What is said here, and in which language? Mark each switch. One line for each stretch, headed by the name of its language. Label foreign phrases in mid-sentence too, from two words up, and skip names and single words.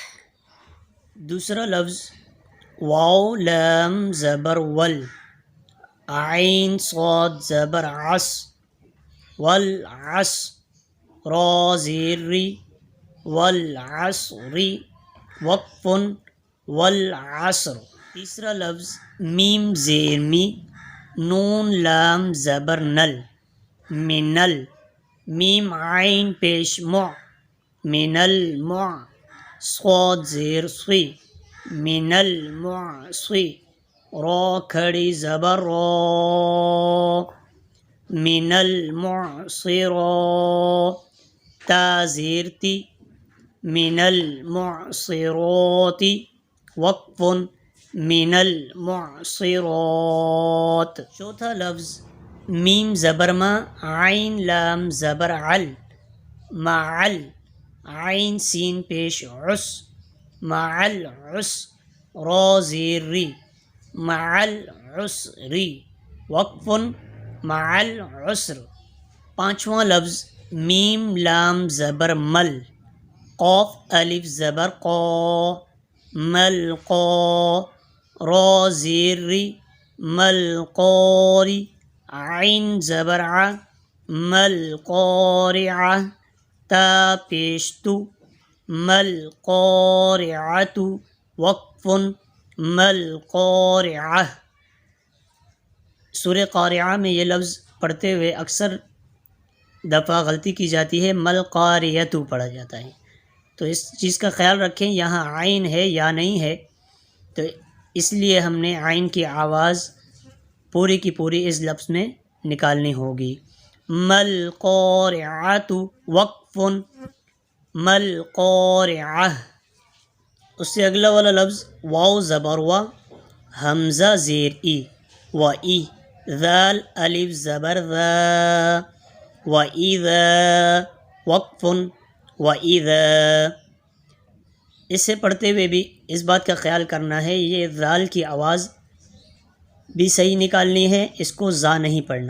Urdu: دوسرا لفظ واو لام زبر ول، عین صاد زبر عس، والعصر، را زیر ری، والعصر، وقف والعصر۔ تیسرا لفظ میم زیر می، نون لام زبر نل، منل، میم عین پیش مع،
Arabic: من المع،
Urdu: صاد زیر صی،
Arabic: من المعصی،
Urdu: را کھڑی زبر را،
Arabic: من المعصرات،
Urdu: تا زیر تی،
Arabic: من المعصرات،
Urdu: وقف
Arabic: من المعصرات۔
Urdu: چوتھا لفظ میم زبر ما، عین لام زبر عل، معل، عین سین پیش عس،
Arabic: مع العسر،
Urdu: را زیر ری،
Arabic: مع العسر،
Urdu: وقف
Arabic: مع العسر۔
Urdu: پانچواں لفظ میم لام زبر مل، قاف الف زبر قا، ملقا، را زیر ری، ملقاری، عین زبر ع، ملقارعہ، تا پیش تو، ملقارعۃ، وقف ملقارعہ۔ سورہ قارعہ میں یہ لفظ پڑھتے ہوئے اکثر دفعہ غلطی کی جاتی ہے، ملقاریۃ پڑھا جاتا ہے، تو اس چیز کا خیال رکھیں یہاں عین ہے یا نہیں ہے، تو اس لیے ہم نے عین کی آواز پوری کی پوری اس لفظ میں نکالنی ہوگی۔ ملقارعۃ، وقف ملقارعہ۔ اس سے اگلا والا لفظ واو زبر وا، حمزہ زیر ای، و ای، ذال الف زبر ذا، وَإِذَا، وقف وَإِذَا۔ اسے پڑھتے ہوئے بھی اس بات کا خیال کرنا ہے یہ ذال کی آواز بھی صحیح نکالنی ہے، اس کو زا نہیں پڑھنا۔